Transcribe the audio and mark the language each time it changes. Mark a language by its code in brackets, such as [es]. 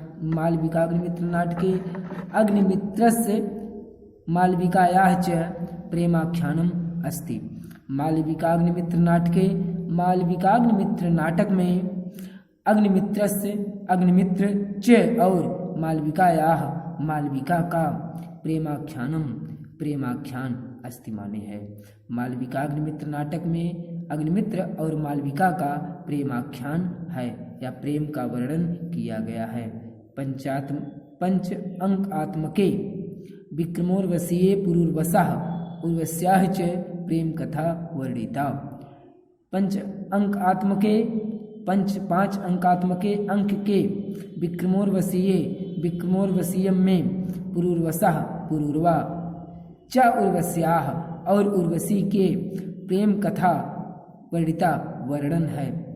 [sa] मालविकाग्निमित्र नाटके अग्निमित्रस्य मालविकायाः च प्रेमाख्यानम अस्ति। [hi] मालविकाग्निमित्र नाटक में अग्निमित्र [sa] च [hi] और [sa] मालविकायाः [hi] मालविका का प्रेमाख्यान [sa] अस्ति [hi] माने है। मालविकाग्निमित्र नाटक में अग्निमित्र और मालविका का प्रेमाख्यान है या प्रेम का वर्णन किया गया है। [sa] पंच अंकात्मके विक्रमोर्वशीये पुरुर्वसः उर्वश्याः च प्रेम कथा वर्णिता। [hi] 5 [sa] अंकात्मके [hi] अंक के विक्रमोर्वशीय में [sa] पुरुर्वसः [hi] पुरुर्वा [sa] च उर्वश्याः [hi] और उर्वशी के प्रेम कथा [sa] वर्णिता [hi] वर्णन है।